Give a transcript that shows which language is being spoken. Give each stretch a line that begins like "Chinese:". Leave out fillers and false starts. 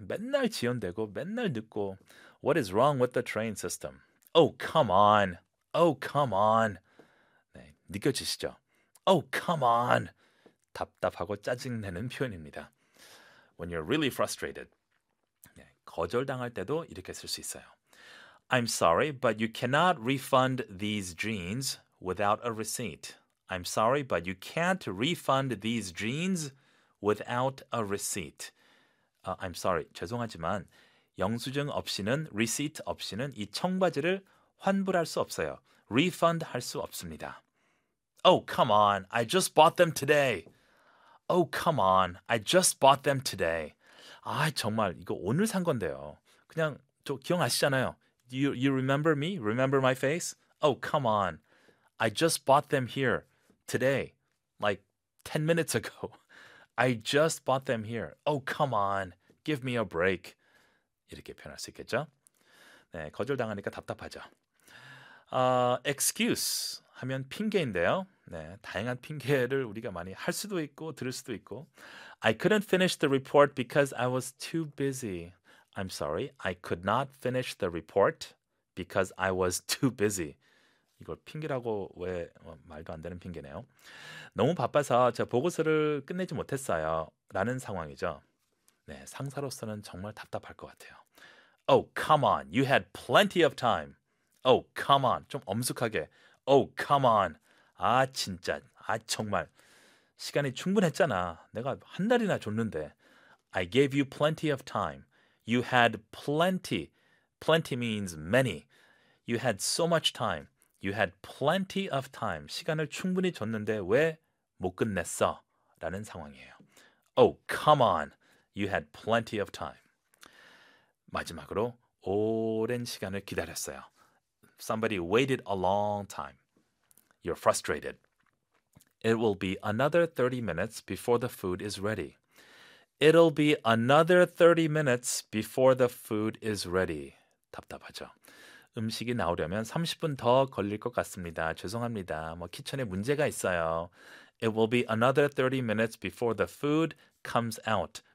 Korean: 맨날 지연되고 맨날 늦고
English: What is wrong with the train system? Oh, come on. Oh, come on.
Korean: 네, 느껴지시죠?
English: Oh, come on.
Korean: 답답하고 짜증내는 표현입니다.
English: When you're really frustrated.
Korean: 네, 거절당할 때도 이렇게 쓸 수 있어요.
English: I'm sorry, but you cannot refund these jeans without a receipt. I'm sorry, but you can't refund these jeans without a receipt. I'm sorry,
Korean: 죄송하지만 영수증 없이는, receipt 없이는 이 청바지를 환불할 수 없어요.
English: Refund
Korean: 할 수 없습니다.
English: Oh, come on, I just bought them today. Oh, come on, I just bought them today.
Korean: 아, 정말 이거 오늘 산 건데요. 그냥 저 기억하시잖아요.
English: You remember me? Remember my face? Oh, come on, I just bought them here today, like 10 minutes ago. I just bought them here. Oh, come on. Give me a break.
Korean: 이렇게 표현할 수 있겠죠? 네, 거절당하니까 답답하죠. Excuse 하면 핑계인데요. 네, 다양한 핑계를 우리가 많이 할 수도 있고 들을 수도 있고.
English: I couldn't finish the report because I was too busy. I'm sorry. I could not finish the report because I was too busy.
Korean: 이걸 핑계라고 왜 말도 안 되는 핑계네요. 너무 바빠서 제 보고서를 끝내지 못했어요. 라는 상황이죠. 네, 상사로서는 정말 답답할 것 같아요.
English: Oh, come on. You had plenty of time. Oh, come on.
Korean: 좀 엄숙하게.
English: Oh, come on.
Korean: 아, 진짜. 아, 정말. 시간이 충분했잖아. 내가 한 달이나 줬는데.
English: I gave you plenty of time. You had plenty. Plenty means many. You had so much time. You had plenty of time.
Korean: 시간을 충분히 줬는데 왜 못 끝냈어? 라는 상황이에요.
English: Oh, come on. You had plenty of time.
Korean: 마지막으로 오랜 시간을 기다렸어요.
English: Somebody waited a long time. You're frustrated. It will be another 30 minutes before the food is ready. It'll be another 30 minutes before the food is ready.
Korean: 답답하죠. 음식이 나오려면 30분 더 걸릴 것 같습니다. 죄송합니다. 뭐 키친에 문제가 있어요.
English: It will be another 30 minutes before the food comes out.